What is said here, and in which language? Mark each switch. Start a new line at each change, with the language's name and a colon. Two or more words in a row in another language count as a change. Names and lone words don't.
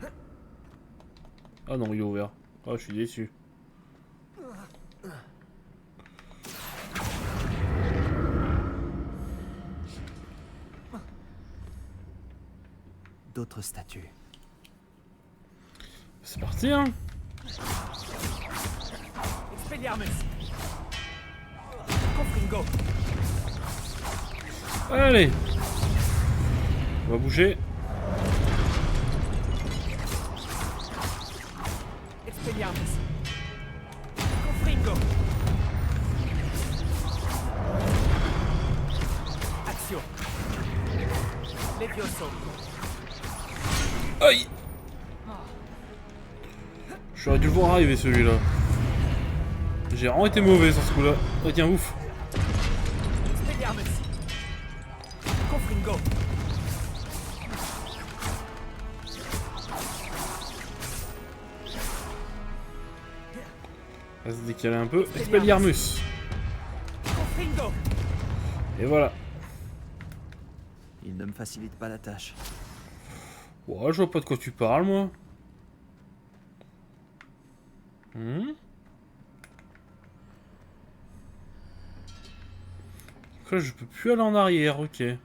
French: Ah non, il est ouvert. Ah, je suis déçu. D'autres statues. C'est parti, hein. Expelliarmus. Confringo. Allez. On va bouger. Expelliarmus. Confringo. Action. Levioso. Aïe. J'aurais dû le voir arriver celui-là. J'ai vraiment été mauvais sur ce coup-là. Oh tiens, ouf. Expelliarmus. Confringo. On va se décaler un peu. Expelliarmus. Confringo. Et voilà. Il ne me facilite pas la tâche. Ouais, je vois pas de quoi tu parles, moi. Là, je peux plus aller en arrière, ok.